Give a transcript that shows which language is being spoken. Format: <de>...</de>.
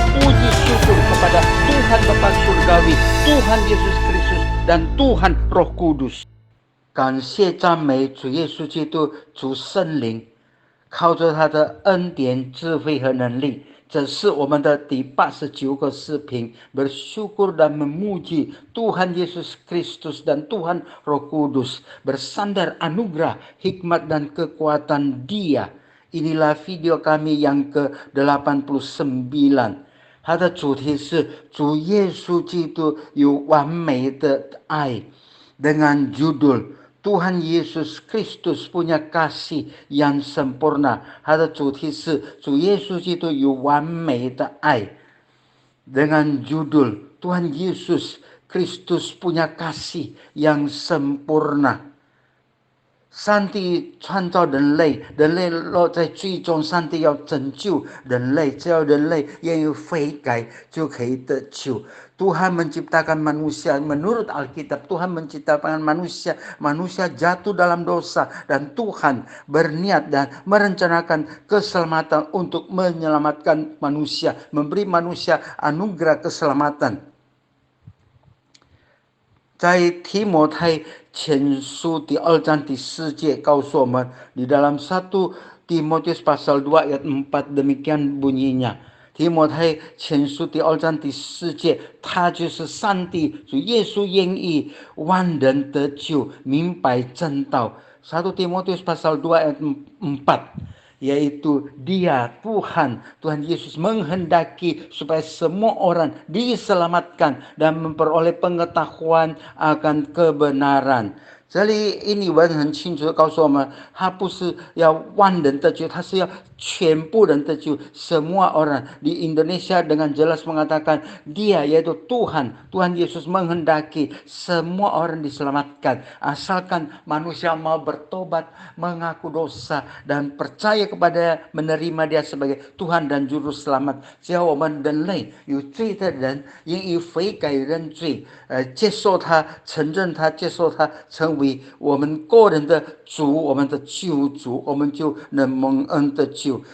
<id>puji syukur kepada Tuhan Bapa Surgawi, Tuhan Yesus Kristus dan Tuhan Roh Kudus。</id> <zh>感谢赞美主耶稣基督，主圣灵，靠着他的恩典、智慧和能力。这是我们的第89个视频。</zh> <id>Bersyukur dan memuji Tuhan Yesus Kristus dan Tuhan Roh Kudus. Bersandar anugerah, hikmat dan kekuatan Dia. Inilah video kami yang ke-89。</id> <zh>它的主题是主耶稣基督有完美的爱，</zh> <id>dengan judul Tuhan Yesus Kristus punya kasih yang sempurna。</id> <zh>它的主题是主耶稣基督有完美的爱，</zh> <id>dengan judul Tuhan Yesus Kristus punya kasih yang sempurna。</id> <zh>上帝创造人类，人类落在最终，上帝要拯救人类，只要人类愿意悔改，就可以得救。</zh> <id>Tuhan menciptakan manusia, menurut Alkitab Tuhan menciptakan manusia, manusia jatuh dalam dosa, dan Tuhan berniat dan merencanakan keselamatan untuk menyelamatkan manusia, memberi manusia anugerah keselamatan。</id> <zh>在提摩太前书第2章第4节告诉我们，</zh> <id>di dalam 1 Timotius pasal 2 ayat 4 demikian bunyinya。</id> <zh>提摩太前书第2章第4节，他就是上帝主耶稣愿意万人得救，明白真道。</zh> <id>1 Timotius pasal 2 ayat 4。 yaitu Dia Tuhan Yesus menghendaki supaya semua orang diselamatkan dan memperoleh pengetahuan akan kebenaran。</id> <zh>这里英文很清楚地告诉我们，他不是要万人得救，他是要全部人得救，</zh> <id>semua orang。 Di Indonesia dengan jelas mengatakan Dia yaitu Tuhan Yesus menghendaki semua orang diselamatkan, asalkan manusia mau bertobat, mengaku dosa dan percaya kepada menerima Dia sebagai Tuhan dan Juru Selamat。</id> <zh>只要我们人类有罪的人愿意悔改认罪，接受他，承认他，接受他，成为我们个人的主，我们的救主，我们就能蒙恩得救。</zh>